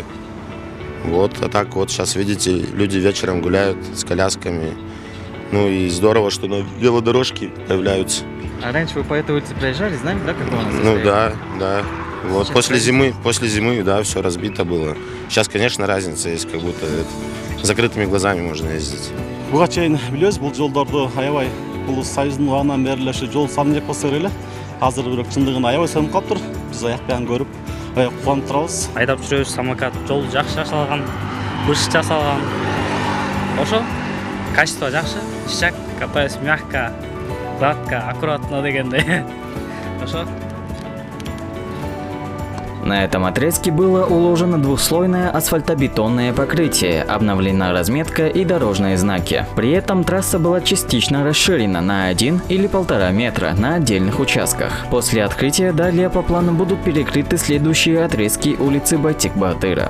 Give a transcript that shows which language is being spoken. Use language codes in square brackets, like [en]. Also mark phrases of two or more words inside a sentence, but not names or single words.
[ru] Вот, а так вот сейчас видите, люди вечером гуляют с колясками. Ну и здорово, что на велодорожке появляются. А раньше вы по этой улице проезжали, знаете, да, как у нас? Ну да. Вот после зимы, да, все разбито было. Сейчас, конечно, разница есть, как будто закрытыми глазами можно ездить. [ky] Буга чейин билебиз, бул жолдорду аябай бул Союздун убагынан бери эле жол салынып жеп болсо керек эле. Азыр бирок чындыгында аябай сонуп калыптыр. Биз аяк бягын көрүп кубанып турабыз. Айдап жүрөбүз, самокат, жол жакшы жасалган, бышык жасалган. Ошо качество жакшы, [ru] ишак, катаюсь мягко, гладко, аккуратно дегендей. [ky] Ошо. [ru] На этом отрезке было уложено двухслойное асфальтобетонное покрытие, обновлена разметка и дорожные знаки. При этом трасса была частично расширена на 1 или 1,5 метра на отдельных участках. После открытия далее по плану будут перекрыты следующие отрезки улицы Байтек-Батыра.